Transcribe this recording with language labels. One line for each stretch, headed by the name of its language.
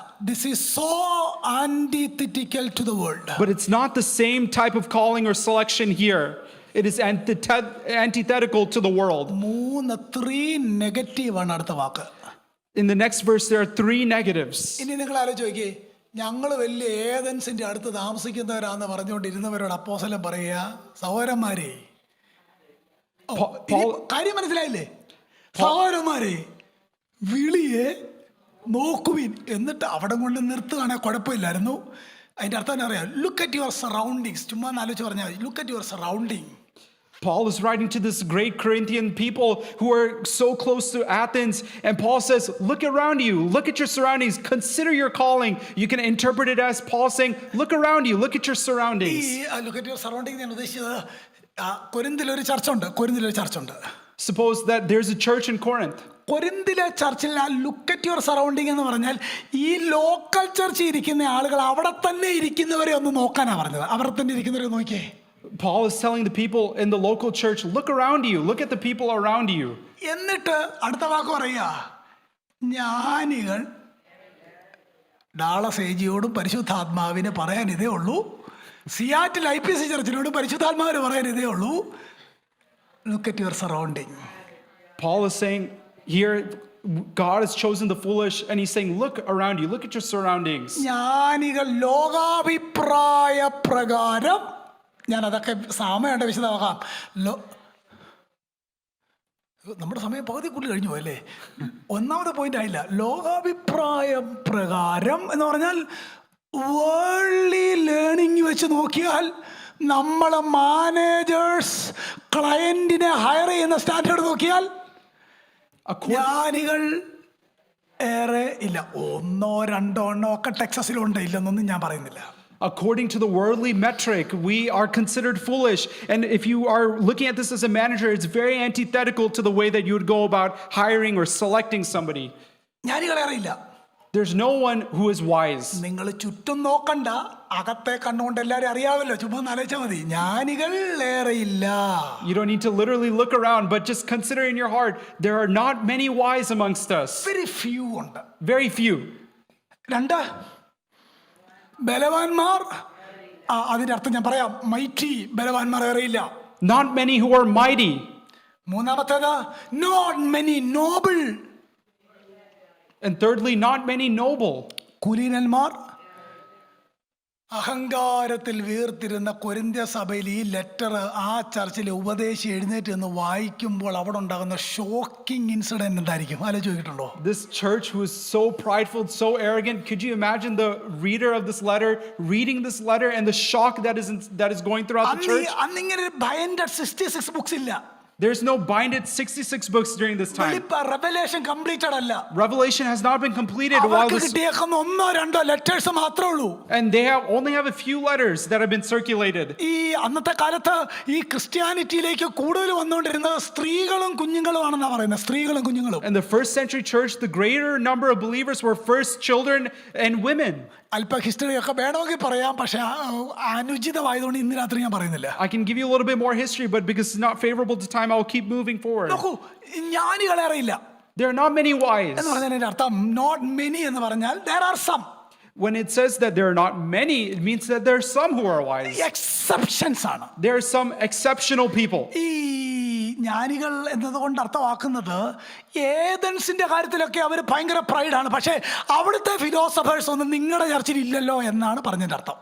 English: This is so antithetical to the world. But it's not the same type of calling or selection here. It is antithetical to the world.
Malayalam: Three നെഗറ്റീവാണ് അടുത്ത വാക്ക്.
English: In the next verse, there are three negatives.
Malayalam: ഇനി നിങ്ങൾ ആലോചിച്ച് നോക്കിയേ, ഞങ്ങൾ വലിയ ഏതൻസിന്റെ അടുത്ത് താമസിക്കുന്നവരാന്ന് പറഞ്ഞുകൊണ്ടിരുന്നവരോട് അപ്പോസ്തലൻ പറയുക, സഹോദരന്മാരെ, കാര്യം മനസ്സിലായില്ലേ? സഹോദരന്മാരെ, വിളിയെ നോക്കുവിൻ. എന്നിട്ട് അവിടെ കൊണ്ട് നിർത്തുകയാണെങ്കിൽ കുഴപ്പമില്ലായിരുന്നു. അതിന്റെ അർത്ഥം എന്നാ അറിയാം?
English: Look at your surroundings.
Malayalam: ചുമ്മാ ആലോചിച്ച് പറഞ്ഞാൽ
English: Look at your surrounding. Paul is writing to this great Corinthian people who are so close to Athens, and Paul says, look around you, look at your surroundings, consider your calling. You can interpret it as Paul saying, look around you, look at your surroundings. Look at your surrounding
Malayalam: ഞാൻ ഉദ്ദേശിച്ചത്, കൊരിന്തിലൊരു ചർച്ച ഉണ്ട്.
English: Suppose that there's a church in Corinth.
Malayalam: കൊരിന്തിലെ ചർച്ചിൽ ആ
English: look at your surrounding
Malayalam: എന്ന് പറഞ്ഞാൽ ഈ local ചർച്ചിൽ ഇരിക്കുന്ന ആളുകൾ അവിടെ തന്നെ ഇരിക്കുന്നവരെ ഒന്ന് നോക്കാനാണ് പറഞ്ഞത്. അവിടെ തന്നെ ഇരിക്കുന്നവരെ നോക്കിയേ.
English: Paul is telling the people in the local church, look around you, look at the people around you.
Malayalam: എന്നിട്ട് അടുത്ത വാക്ക് പറയുക, ജ്ഞാനികൾ ഡാളസ് ഏജിയോടും പരിശുദ്ധാത്മാവിന് പറയാൻ ഇതേ ഉള്ളൂ, സിയാറ്റിൽ IPC ചർച്ചിനോടും പരിശുദ്ധാത്മാവിന് പറയാൻ ഇതേ ഉള്ളൂ,
English: Look at your surrounding. Paul is saying here, God has chosen the foolish, and he's saying, look around you, look at your surroundings.
Malayalam: ജ്ഞാനികൾ ലോകാഭിപ്രായ പ്രകാരം, ഞാൻ അതൊക്കെ സമയമുണ്ട് വിശദമാക്കാം. നമ്മുടെ സമയം പകുതിക്കുള്ളിൽ കഴിഞ്ഞു പോയല്ലേ? ഒന്നാമത്തെ പോയിന്റ് ആയില്ല. ലോകാഭിപ്രായം പ്രകാരം എന്ന് പറഞ്ഞാൽ
English: worldly learning
Malayalam: വെച്ച് നോക്കിയാൽ നമ്മൾ മാനേജേഴ്സ് ക്ലയന്റിനെ ഹയർ ചെയ്യുന്ന സ്റ്റാൻഡേർഡ് നോക്കിയാൽ ജ്ഞാനികൾ ഏറെ ഇല്ല. ഒന്നോ രണ്ടോ എണ്ണോ ഒക്കെ ടെക്സസിലുണ്ട്, ഇല്ലെന്നൊന്നും ഞാൻ പറയുന്നില്ല.
English: According to the worldly metric, we are considered foolish. And if you are looking at this as a manager, it's very antithetical to the way that you would go about hiring or selecting somebody.
Malayalam: ജ്ഞാനികളേറെ ഇല്ല.
English: There's no one who is wise.
Malayalam: നിങ്ങൾ ചുറ്റും നോക്കണ്ട, അകത്തെ കണ്ണുകൊണ്ട് എല്ലാവരും അറിയാമല്ലോ. ചുമ്മാ ആലോചിച്ചാൽ മതി, ജ്ഞാനികൾ ഏറെ ഇല്ല.
English: You don't need to literally look around, but just consider in your heart, there are not many wise amongst us. Very few ഉണ്ട്. Very few.
Malayalam: രണ്ട്, ബലവാന്മാർ, അതിന്റെ അർത്ഥം ഞാൻ പറയാം, mighty, ബലവാന്മാർ ഏറെയില്ല.
English: Not many who are mighty. മൂന്നാമത്തേത്, not many noble. And thirdly, not many noble.
Malayalam: കുലീനന്മാർ. അഹങ്കാരത്തിൽ വീർത്തിരുന്ന കൊരിന്ത്യ സഭയിൽ ഈ letter ആ ചർച്ചിലെ ഉപദേശി എഴുന്നേറ്റ് എന്ന് വായിക്കുമ്പോൾ അവിടെ ഉണ്ടാകുന്ന ഷോക്കിംഗ് ഇൻസിഡന്റ് എന്തായിരിക്കും ആലോചിച്ചിട്ടുണ്ടോ?
English: This church who is so prideful, so arrogant, could you imagine the reader of this letter reading this letter and the shock that is going throughout the church?
Malayalam: അന്നിങ്ങനെ binded 66 books ഇല്ല.
English: There's no binded 66 books during this time. Revelation completed അല്ല. Revelation has not been completed while this,
Malayalam: കിട്ടിയേക്കുന്ന ഒന്നോ രണ്ടോ letters മാത്രമേ ഉള്ളൂ.
English: and they only have a few letters that have been circulated.
Malayalam: ഈ അന്നത്തെ കാലത്ത് ഈ ക്രിസ്ത്യാനിറ്റിയിലേക്ക് കൂടുതൽ വന്നുകൊണ്ടിരുന്നത് സ്ത്രീകളും കുഞ്ഞുങ്ങളും ആണെന്നാ പറയുന്നത്. സ്ത്രീകളും കുഞ്ഞുങ്ങളും.
English: In the first century church, the greater number of believers were first children and women.
Malayalam: അല്പ ഹിസ്റ്ററി ഒക്കെ വേണമെങ്കിൽ പറയാം, പക്ഷെ അനുചിതമായതുകൊണ്ട് ഇന്ന് രാത്രി ഞാൻ പറയുന്നില്ല.
English: I can give you a little bit more history, but because it's not favorable to time, I'll keep moving forward.
Malayalam: നോക്കൂ, ജ്ഞാനികളേറെ ഇല്ല.
English: There are not many wise.
Malayalam: എന്ന് പറഞ്ഞതിന്റെ അർത്ഥം
English: not many
Malayalam: എന്ന് പറഞ്ഞാൽ
English: there are some. When it says that there are not many, it means that there are some who are wise.
Malayalam: Exceptions ആണ്.
English: There are some exceptional people.
Malayalam: ഈ ജ്ഞാനികൾ എന്നതുകൊണ്ട് അർത്ഥമാക്കുന്നത് ഏതൻസിന്റെ കാര്യത്തിലൊക്കെ അവർ ഭയങ്കര പ്രൈഡാണ്, പക്ഷേ അവിടുത്തെ ഫിലോസഫേഴ്സ് ഒന്നും നിങ്ങളുടെ ചർച്ചിൽ ഇല്ലല്ലോ എന്നാണ് പറഞ്ഞതിന്റെ അർത്ഥം.